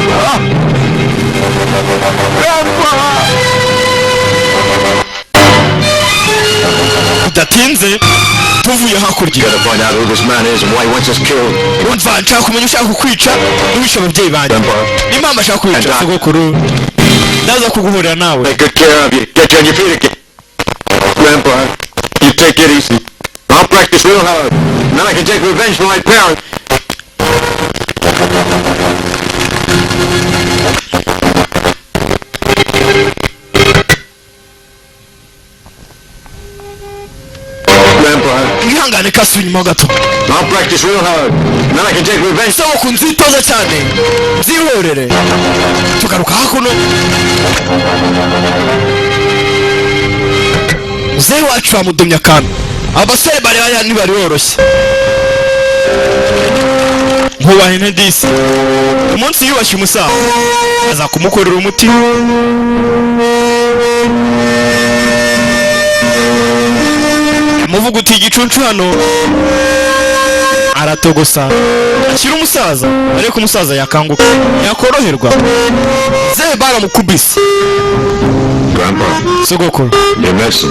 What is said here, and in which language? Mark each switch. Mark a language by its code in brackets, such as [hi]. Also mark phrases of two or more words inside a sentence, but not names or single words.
[rw] udatinze tuvuye hakurya umva nshaka kumenya ushaka kukwica n'uwishe ababyeyi banjye n'impamvu ashaka kwica sogokuru ndaza kuguhurira nawe [en] Grandpa, you take it easy. I'll practice real hard. And then I can take revenge for my parents. [rw] ihangane kasi inyuma gato [en] I'll practice real hard. And then I can take revenge. [rw] saba kunzitoza cyane nzihorere tugaruka hakuno muzehe wacu bamudomye akantu abasore bari ntibari boroshye nkubahene disi umunsi yubashye umusaza aza kumukorera umuti muvuga uti igicuncu hano aratogosa akira umusaza ariko umusaza yakanguka yakoroherwa zehe baramukubise [en] Grandpa, [rw] sogokuru [en] your medicine.